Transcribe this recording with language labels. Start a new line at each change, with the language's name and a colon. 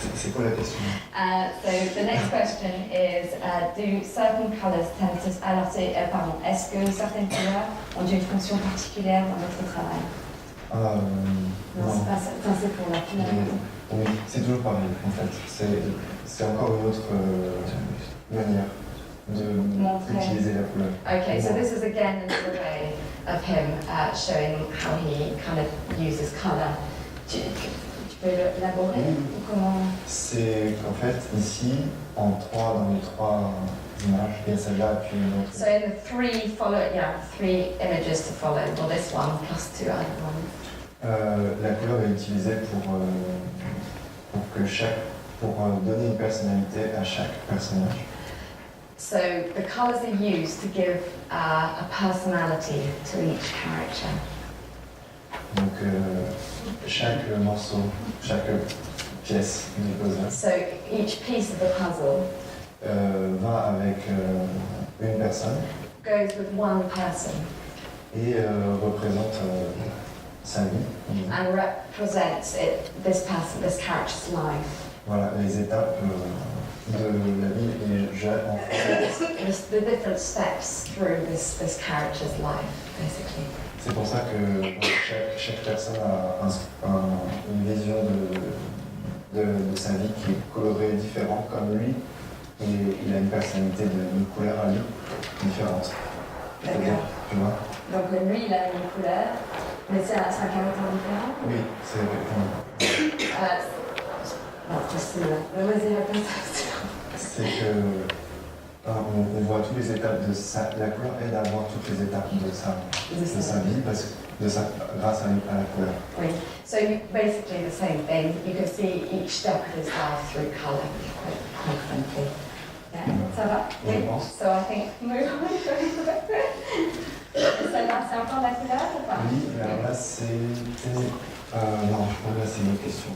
French: C'est quoi la question?
English: So the next question is, do certain colours tend to...
French: Alors, est-ce que certaines couleurs ont une fonction particulière dans votre travail? Non. C'est pas ça, c'est pour la finalité. Oui, c'est toujours pareil, en fait. C'est encore une autre manière d'utiliser la couleur.
English: Okay, so this is again another way of him showing how he kind of uses colour.
French: Tu peux l'élaborer ou comment? C'est qu'en fait, ici, dans les trois images, il y a celle-là puis une autre.
English: So in the three images to follow, well this one plus two other ones.
French: La couleur est utilisée pour donner une personnalité à chaque personnage.
English: So the colours are used to give a personality to each character.
French: Donc chaque morceau, chaque pièce du puzzle
English: So each piece of the puzzle
French: va avec une personne
English: goes with one person
French: et représente sa vie.
English: and represents this character's life.
French: Voilà, les étapes de la vie et en fait.
English: The different steps through this character's life, basically.
French: C'est pour ça que chaque personne a une vision de sa vie qui est colorée différente comme lui et il a une personnalité une couleur à lui différente. D'accord. Tu vois? Donc lui, il a une couleur, mais c'est un caractère différent? Oui, c'est Non, c'est là. Mais vas-y, raconte. C'est que on voit toutes les étapes la couleur aide à voir toutes les étapes de sa vie grâce à la couleur. Oui.
English: So basically the same thing. You can see each step of his life through colour quite frankly.
French: Yeah. Ça va? Je pense.
English: So I think move on.
French: Celle-là, c'est encore la couleur ou pas? Oui, alors là c'était... non, je crois que là c'est une autre question.